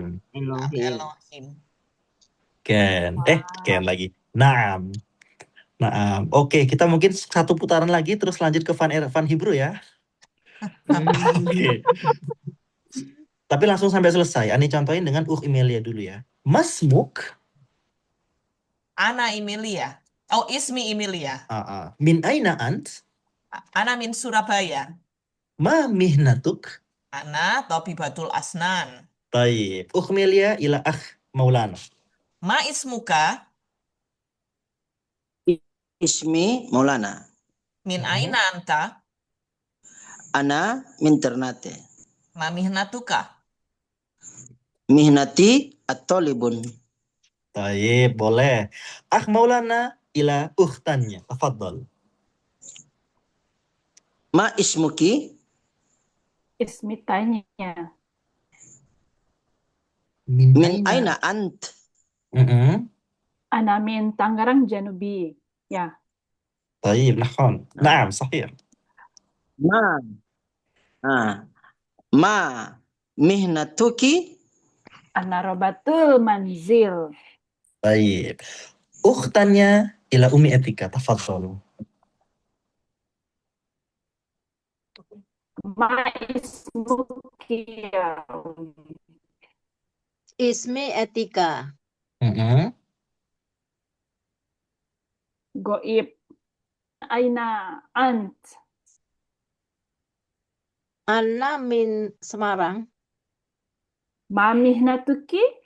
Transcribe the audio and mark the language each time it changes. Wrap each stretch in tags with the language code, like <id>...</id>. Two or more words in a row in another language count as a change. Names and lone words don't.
<id>Elohim. Ken. Ken lagi. Naam. Oke, kita mungkin satu putaran lagi terus lanjut ke Van Hebrew ya. Oke. Tapi langsung sampai selesai. Ani contohin dengan Emilia dulu ya.</id> <ar>ما اسمك. Ana Emilia. Oh, ismi Emilia. من أين أنت? Ana min Surabaya. ما مهنتك? أنا طبيبة الأسنان. Taib. Emilia ila akh Maulana. ما اسمك? Ismi Maulana. من أين أنت? Ana min Ternate. ما مهنتك? مهنتي الطالب. طيب، boleh. أخ Maulana إلى أختnya. تفضل. ما اسمك? Ismi tanya. من أين أنت? أنا من Tangerang جنوبي. Ya. طيب، نحن. نعم، صحيح. ما مهنتك? أنا ربة المنزل. Taib. أختnya إلى أمي Etika. Tafadhal. ما اسمك يا. Ismi Etika. Goib. أين أنت. Ana min Semarang. ما مهنتك?</ar>